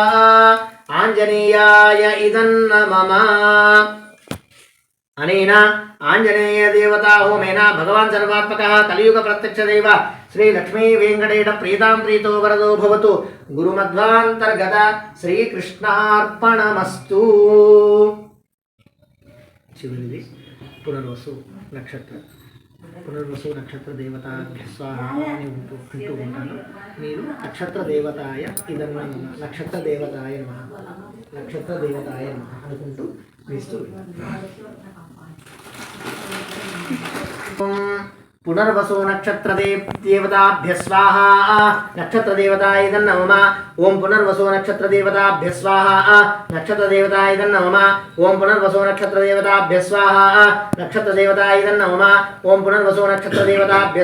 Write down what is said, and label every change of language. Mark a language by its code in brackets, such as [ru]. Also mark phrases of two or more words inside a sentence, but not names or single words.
[sa] आञ्जनेयाय नमः अनेन आञ्जनेय देवता होमेन भगवान् सर्वात्मकः कलियुग प्रत्यक्ष देव श्री लक्ष्मी वेंकटेश प्रीतां प्रीतो वरदो भवतु गुरुमध्वान्तर्गत श्रीकृष्णार्पणमस्तु [te] చివరిది పునర్వసు నక్షత్ర దేవతాభ్య స్వాహ అని అంటూ ఉంటాను. మీరు నక్షత్ర దేవతాయ ఇదన్న నక్షత్ర దేవతాయ నమః అనుకుంటూ వేస్తూ [sa] पुनर्वसो नक्षत्र देवताभ्य स्वाहा नक्षत्र देवताय नमः ओं पुनर्वसो नक्षत्र देवताभ्य स्वाहा नक्षत्र देवताय नमः ओं पुनर्वसो नक्षत्र देवताभ्य स्वाहा नक्षत्र देवताय नमः ओं पुनर्वसो नक्षत्र देवताभ्य